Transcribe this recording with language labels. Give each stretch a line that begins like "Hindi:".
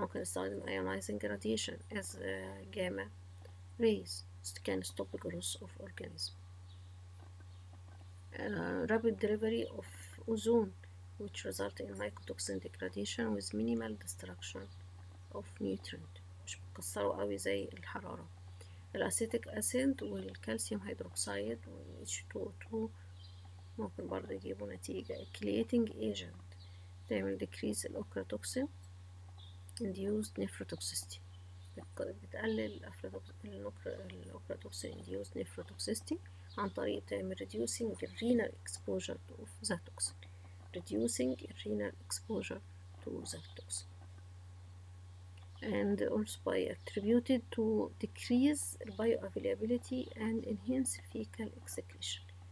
Arabic: ممكن نستخدم
English: ionizing radiation as gamma rays can stop growth of organism. Rapid delivery of ozone which result in mycotoxin degradation with minimal destruction of nutrient،
Arabic: مش بتكسره قوي زي الحرارة. الأسيتيك أسيد والكالسيوم هيدروكسيد وال H2O2 ممكن برضه يجيبوا نتيجة.
English: chelating agent تعمل decrease الأوكراتوكسين induced nephrotoxicity، بتقلل الأوكراتوكسين induced nephrotoxicity
Arabic: عن طريق تعمل
English: reducing renal exposure of the toxin reducing renal exposure to the toxin and also by attributed to decrease bioavailability and enhance fecal excretion.